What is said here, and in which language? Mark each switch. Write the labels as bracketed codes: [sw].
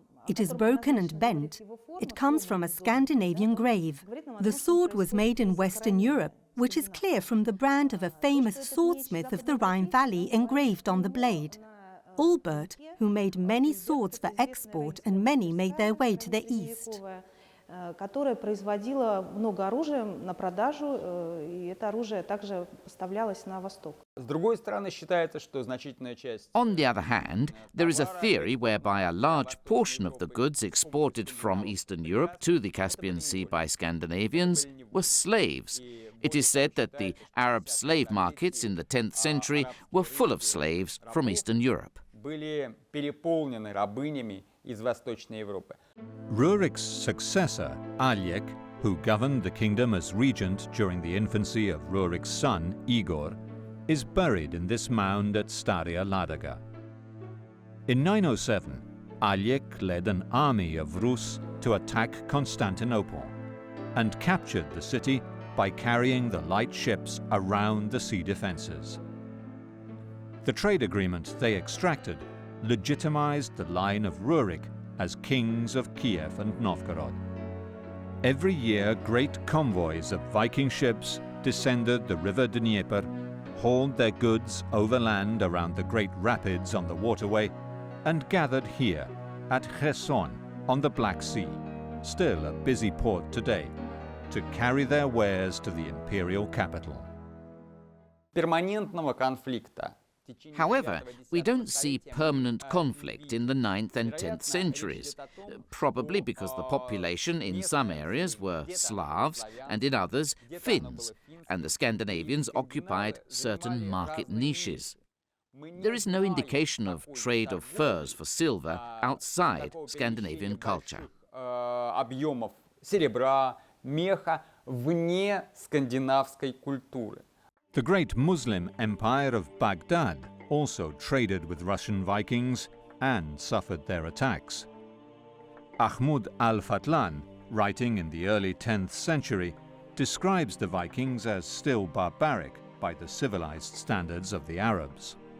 [en] It is broken and bent. It comes from a Scandinavian grave. The sword was made in Western Europe, which is clear from the brand of a famous swordsmith of the Rhine Valley engraved on the blade. Albert, who made many swords for export, and many made their way to the east. [ru] Которая производила много оружия на продажу, и это оружие также поставлялось на восток. С другой стороны, считается, что значительная часть. [en] On the other hand, there is a theory whereby a large portion of the goods exported from Eastern Europe to the Caspian Sea by Scandinavians were slaves. It is said that the Arab slave markets in the 10th century were full of slaves from Eastern Europe. [ru] Были переполнены рабынями из Восточной Европы. [en] Rurik's successor, Aljek, who governed the kingdom as regent during the infancy of Rurik's son, Igor, is buried in this mound at Staria Ladaga. In 907, Aljek led an army of Rus to attack Constantinople and captured the city by carrying the light ships around the sea defenses. The trade agreement they extracted legitimized the line of Rurik as kings of Kyiv and Novgorod. Every year, great convoys of Viking ships descended the river Dnieper, hauled their goods overland around the great rapids on the waterway, and gathered here at Kherson on the Black Sea, still a busy port today, to carry their wares to the imperial capital. [ru] Перманентного конфликта. [en] However, we don't see permanent conflict in the 9th and 10th centuries, probably because the population in some areas were Slavs and in others Finns, and the Scandinavians occupied certain market niches. There is no indication of trade of furs for silver outside Scandinavian culture. [ru] Объемов серебра, меха вне скандинавской культуры. [en] The great Muslim empire of Baghdad also traded with Russian Vikings and suffered their attacks. Ahmud al-Fatlan, writing in the early 10th century, describes the Vikings as still barbaric by the civilized standards of the Arabs.